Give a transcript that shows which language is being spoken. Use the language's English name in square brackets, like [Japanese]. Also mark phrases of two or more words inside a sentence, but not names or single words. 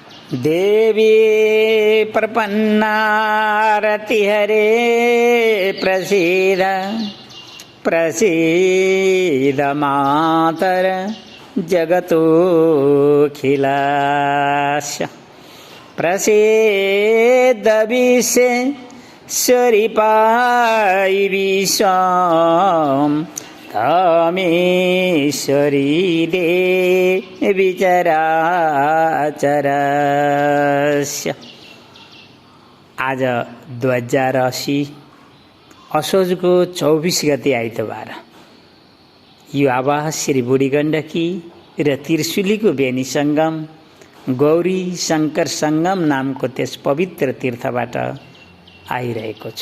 [Sanskrit] देवी प्रपन्नारतिहरे प्रसीद प्रसीद मातर जगतोऽखिलस्य प्रसीद विश्वेश्वरी विश्वं तमेश्वरी देवी चराचरस्य। [Nepali] आज 2080 असोजको 24 गते आइतबार यो आवाज श्री बुढी गण्डकी र त्रिशुलीको बेनी सङ्गम गौरी शङ्कर सङ्गम नामको त्यस पवित्र तीर्थबाट आइरहेको छ।